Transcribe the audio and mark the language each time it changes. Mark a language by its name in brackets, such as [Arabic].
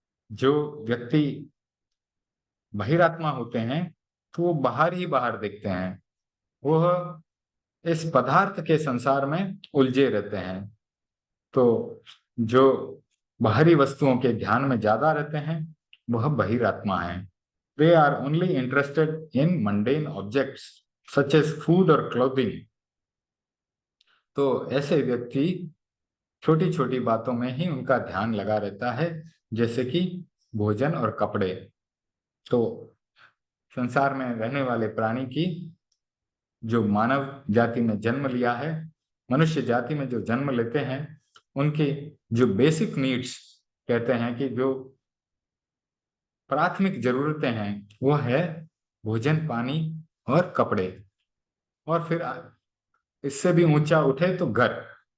[Hindi] जो व्यक्ति बहिरात्मा होते हैं तो वो बाहर ही बाहर देखते हैं, वह इस पदार्थ के संसार में उलझे रहते हैं। तो जो बाहरी वस्तुओं के ध्यान में ज्यादा रहते हैं वह बहिरात्मा है। [English] They are only interested in mundane objects such as food or clothing। [Hindi] तो ऐसे व्यक्ति छोटी छोटी बातों में ही उनका ध्यान लगा रहता है, जैसे कि भोजन और कपड़े। तो संसार में रहने वाले प्राणी की जो मानव जाति में जन्म लिया है, मनुष्य जाति में जो जन्म लेते हैं, उनकी जो बेसिक नीड्स कहते हैं कि जो प्राथमिक जरूरतें हैं वो है भोजन, पानी और कपड़े, और फिर इससे भी ऊंचा उठे तो घर।